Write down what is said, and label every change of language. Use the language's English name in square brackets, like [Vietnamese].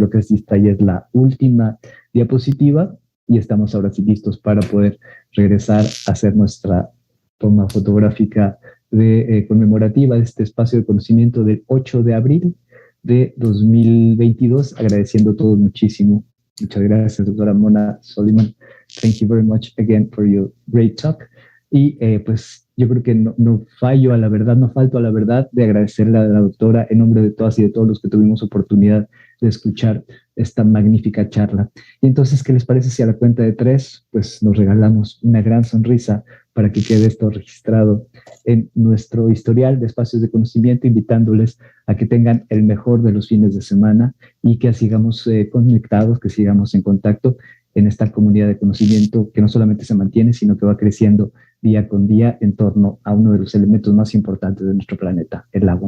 [Spanish] Creo que esta ya es la última diapositiva y estamos ahora sí listos para poder regresar a hacer nuestra toma fotográfica conmemorativa de este espacio de conocimiento del 8 de abril de 2022, agradeciendo a todos muchísimo. Muchas gracias, doctora Mona Soliman. [English] Thank you very much again for your great talk. [Spanish] Y pues yo creo que no falto a la verdad de agradecerle a la doctora en nombre de todas y de todos los que tuvimos oportunidad de escuchar esta magnífica charla. Y entonces, ¿qué les parece si a la cuenta de 3, pues nos regalamos una gran sonrisa para que quede esto registrado en nuestro historial de espacios de conocimiento, invitándoles a que tengan el mejor de los fines de semana y que sigamos conectados, que sigamos en contacto en esta comunidad de conocimiento que no solamente se mantiene, sino que va creciendo día con día en torno a uno de los elementos más importantes de nuestro planeta, el agua.